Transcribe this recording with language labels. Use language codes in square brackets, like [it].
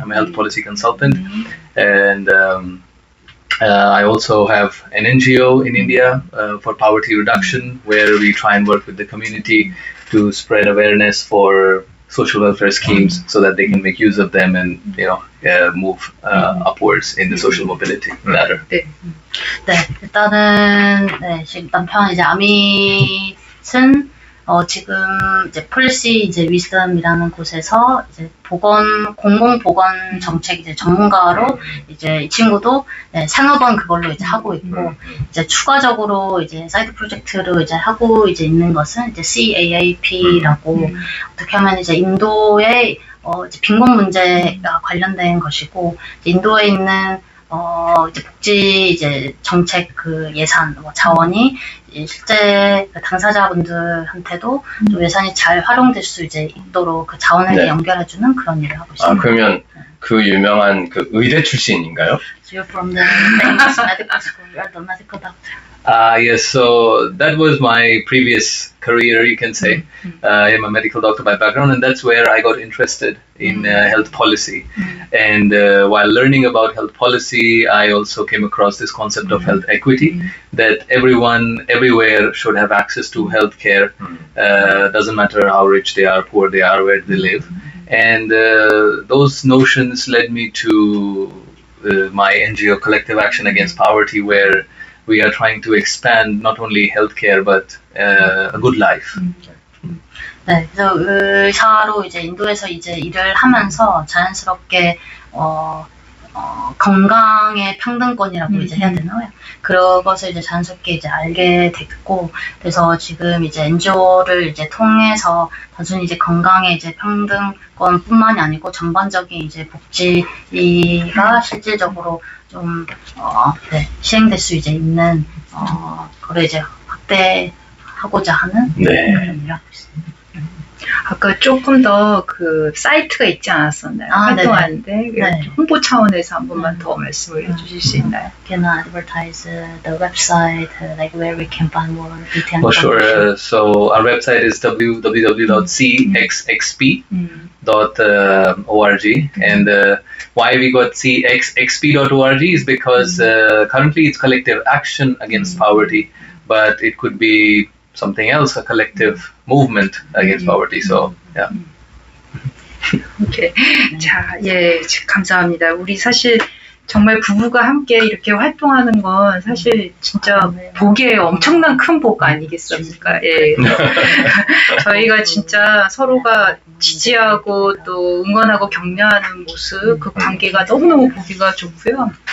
[en] I'm a health policy consultant, and I also have an NGO in India for poverty reduction, where we try and work with the community to spread awareness for social welfare schemes so that they can make use of them and move upwards in the social mobility ladder. [ko] 네, 일단은 지금 남편 이제 아밋은 지금 이제 폴리시 이제 위스덤이라는 곳에서 이제 공공보건 정책 이제 전문가로 이제 이 친구도 산업은 그걸로 이제 하고 있고 이제 추가적으로 이제 사이드 프로젝트로 이제 하고 이제 있는 것은 이제 CAAP라고 어떻게 하면 이제 인도의 이제 빈곤 문제가 관련된 것이고 이제 인도에 있는 이제 복지 이제 정책 그 예산 자원이 실제 그 당사자분들한테도 좀 예산이 잘 활용될 수 이제 있도록 그 자원을 연결해주는 그런 일을 하고 있습니다. 그러면 그 유명한 그 의대 출신인가요? [en] So you're from the famous medical school. You're the medical doctor. Yes, so that was my previous career, you can say. I am a medical doctor by background, and that's where I got interested in health policy. And while learning about health policy, I also came across this concept of health equity, that everyone, everywhere should have access to health care. Doesn't matter how rich they are, poor they are, where they live. And those notions led me to my NGO, Collective Action Against Poverty, where we are trying to expand not only healthcare but a good life. [ko] 네, 그래서 의사로 이제 인도에서 이제 일을 하면서 자연스럽게 건강의 평등권이라고 이제 해야 되나요? 그런 것을 이제 자연스럽게 이제 알게 됐고, 그래서 지금 이제 NGO를 이제 통해서 단순히 이제 건강의 이제 평등권뿐만이 아니고 전반적인 이제 복지가 실질적으로 좀 시행될 수 이제 있는 거를 이제 확대하고자 하는 네. 그런 일을 하고 있습니다. 아까 조금 더 그 사이트가 있지 않았었나요? 활동하는데 네. 홍보 차원에서 한 번만 더 말씀을 해주실 수 있나요? [en] Can I advertise the website, like where we can find more detailed For sure. information? So our website is www.cxxp.org, and why we got cxxp.org is because currently it's collective action against poverty, but it could be something else, a collective movement against poverty. So yeah. [ko] 오케이. 자, 예, 감사합니다. 우리 사실 정말 부부가 함께 이렇게 활동하는 건 사실 진짜 복에 엄청난 큰 복 아니겠습니까? 예. 저희가 진짜 서로가 지지하고 또 응원하고 격려하는 모습, 그 관계가 너무너무 보기가 좋고요.